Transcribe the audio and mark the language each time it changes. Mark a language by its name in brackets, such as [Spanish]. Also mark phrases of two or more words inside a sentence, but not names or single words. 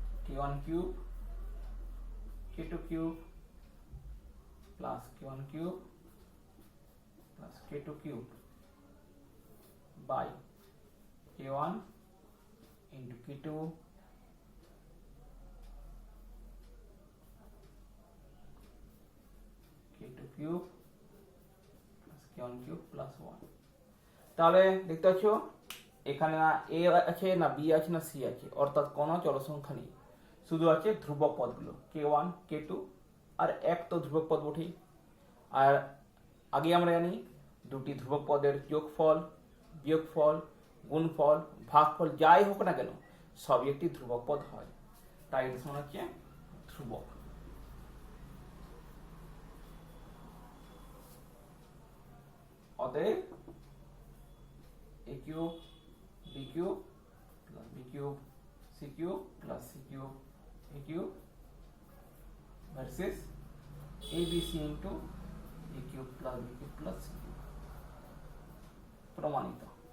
[English] k1 cube k2 cube plus k1 cube plus k2 cube by k1 into k2 k2 cube plus k1 cube plus 1। [Bangla] তাহলে দেখতে পাচ্ছ এখানে না a আছে না b আছে না c আছে, অর্থাৎ কোনো চলক সংখ্যা নেই, শুধু আছে ধ্রুবক পদগুলো k1 k2 আর এক তো ধ্রুবক পদ বটেই। আর আগে আমরা জানি দুটি ধ্রুবক পদের যোগফল, বিয়োগফল, গুণফল, ভাগফল যাই হোক না কেন সবই একটি ধ্রুবক পদ হয়, তাই এর সমান হচ্ছে ধ্রুবক। [English] অতএব a cube b cube plus b cube c cube plus c cube a cube versus abc into a cube plus b cube plus c cube প্রমাণিত।